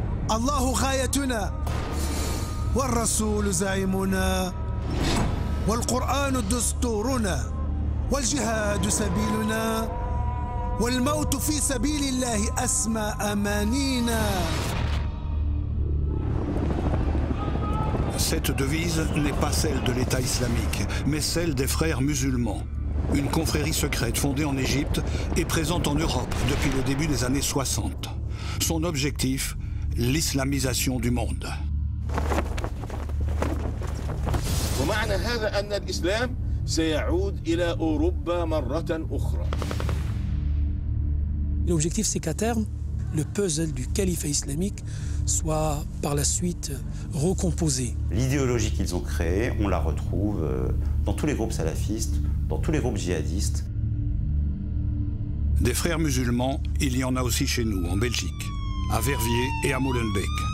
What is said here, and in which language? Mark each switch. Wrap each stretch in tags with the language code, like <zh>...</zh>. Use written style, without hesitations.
<ar>الله غايتنا والرسول زعيمنا والقرآن دستورنا والجهاد سبيلنا والموت في سبيل الله أسمى أمانينا.</ar> <fr>Cette devise n'est pas celle de l'État islamique, mais celle des frères musulmans. Une confrérie secrète fondée en Égypte et présente en Europe depuis le début des années 60. Son objectif, l'islamisation du monde.</fr> <ar>ومعنى هذا أن الإسلام سيعود إلى أوروبا مرة أخرى.</ar> <fr>L'objectif, c'est qu'à terme, le puzzle du califat islamique soit par la suite recomposé. L'idéologie qu'ils ont créée, on la retrouve dans tous les groupes salafistes, dans tous les groupes djihadistes. Des frères musulmans, il y en a aussi chez nous, en Belgique, à Verviers et à Molenbeek.</fr>